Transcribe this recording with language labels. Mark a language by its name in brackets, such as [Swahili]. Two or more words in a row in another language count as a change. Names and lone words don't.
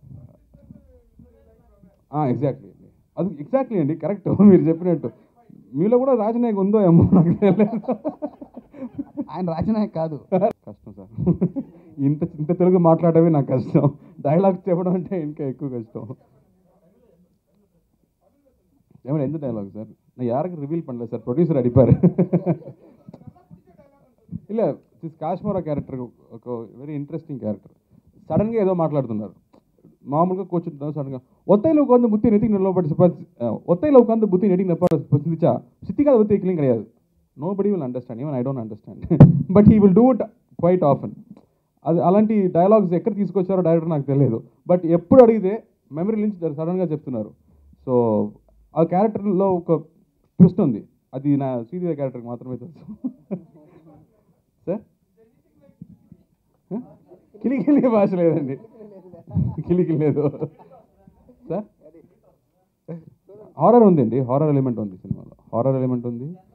[Telugu] ఎగ్జాక్ట్లీ అండి అది ఎగ్జాక్ట్లీ అండి కరెక్ట్ మీరు చెప్పినట్టు మీలో కూడా రాజనాయక్ ఉందో ఏమో నాకు తెలియదు ఆయన రాజనాయక్ కాదు కష్టం సార్ ఇంత తెలుగు మాట్లాడమే నాకు కష్టం డైలాగ్ చెప్పడం అంటే ఇంకా ఎక్కువ కష్టం ఏమైనా ఎంత డైలాగ్ సార్ [Tamil] நான் யாருக்கு ரிவீல் பண்ணல சார் ப்ரொடியூசர் அடிப்பார் [Telugu] இல்லை దిస్ కాశ్మీరా క్యారెక్టర్ ఒక [English] very interesting character [Telugu] సడన్గా ఏదో మాట్లాడుతున్నారు మామూలుగా కూర్చుంటున్నారు సడన్గా [Tamil] ஒத்தையில் உட்காந்து புத்தி நெட்டிக்கு நிலப்பட்டு ஒத்தையில் உட்காந்து புத்தி நெட்டிக்கு நிலப்பட்டு சிந்திச்சா சித்திக்காத புத்தி வைக்கலையும் கிடையாது [English] nobody will understand even I don't understand but he will do it quite often [Telugu] అది అలాంటి డైలాగ్స్ ఎక్కడ తీసుకొచ్చారో డైరెక్టర్ నాకు తెలియదు బట్ ఎప్పుడు అడిగితే మెమరీ నుంచి సడన్గా చెప్తున్నారు సో ఆ క్యారెక్టర్లో ఒక ట్విస్ట్ ఉంది అది నా శ్రీదేవి క్యారెక్టర్కి మాత్రమే తెలుసు సార్ కిలికిలి భాష లేదండి కిలికిలి లేదు సార్ హారర్ ఉందండి [English] horror element [Telugu] ఉంది సినిమాలో [English] horror element [Telugu] ఉంది